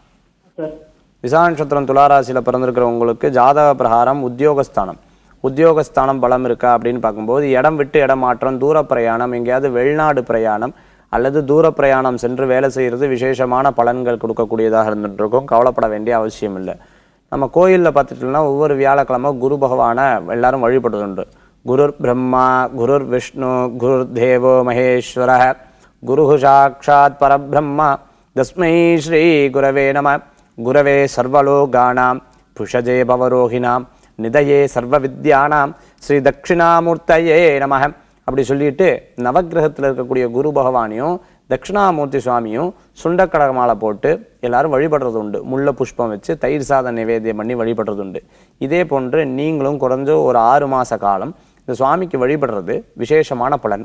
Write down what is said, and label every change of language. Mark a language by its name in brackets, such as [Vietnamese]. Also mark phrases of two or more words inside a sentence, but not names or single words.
[Tamil] விசாக நட்சத்திரம் துளாராசியில் பிறந்திருக்கிற உங்களுக்கு ஜாதக பிரகாரம் உத்தியோகஸ்தானம் பலம் இருக்கா அப்படின்னு பார்க்கும்போது இடம் விட்டு இடம் மாற்றம், தூர பிரயாணம், எங்கேயாவது வெளிநாடு பிரயாணம் அல்லது தூர பிரயாணம் சென்று வேலை செய்கிறது விசேஷமான பலன்கள் கொடுக்கக்கூடியதாக இருந்துகிட்ருக்கும். கவலைப்பட வேண்டிய அவசியம் இல்லை. நம்ம கோயிலில் பார்த்துட்டோம்னா ஒவ்வொரு வியாழக்கிழமை குரு பகவானை எல்லாரும் வழிபடுதுண்டு. [Sanskrit] गुरुर् ब्रह्मा गुरुर् विष्णु गुरुर् देवो महेश्वर गुरु साक्षात् परब्रह्मा तस्मै श्री गुरवे नम. गुरवे सर्वलोकानाम् भिषजे भवरोगिणाम् निधये सर्व विद्यानाम् श्री दक्षिणामूर्तये नम. [Tamil] அப்படி சொல்லிட்டு நவக்கிரகத்தில் இருக்கக்கூடிய குரு பகவானையும் தட்சிணாமூர்த்தி சுவாமியும் சுண்டக்கடக மாலை போட்டு எல்லாரும் வழிபடுறது உண்டு. முல்லை புஷ்பம் வச்சு தயிர் சாதம் நிவேத்தியம் பண்ணி வழிபடுறது உண்டு. இதே போன்று நீங்களும் குறைஞ்ச ஒரு 6 மாத காலம் இந்த சுவாமிக்கு வழிபடுறது விசேஷமான பலன்.